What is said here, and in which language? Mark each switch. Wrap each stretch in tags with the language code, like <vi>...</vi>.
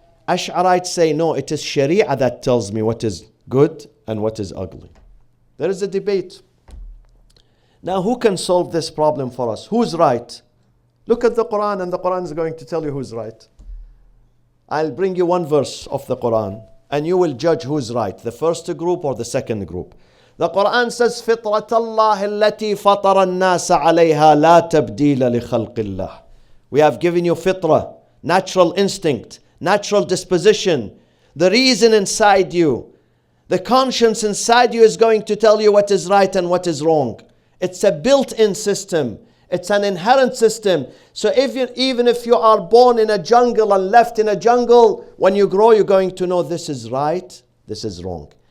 <en>Ash'arites say, no, it is Sharia that tells me what is good and what is ugly. There is a debate. Now, who can solve this problem for us? Who's right? Look at the Quran, and the Quran is going to tell you who's right. I'll bring you one verse of the Quran, and you will judge who's right, the first group or the second group. The Quran says,</en> <ar>فِطْرَةَ اللَّهِ الَّتِي فَطَرَ النَّاسَ عَلَيْهَا لَا تَبْدِيلَ لِخَلْقِ اللَّهِ.</ar> <en>We have given you fitrah, natural instinct, natural disposition, the reason inside you. The conscience inside you is going to tell you what is right and what is wrong. It's a built-in system. It's an inherent system. So even if you are born in a jungle and left in a jungle, when you grow, you're going to know this is right, this is wrong.</en>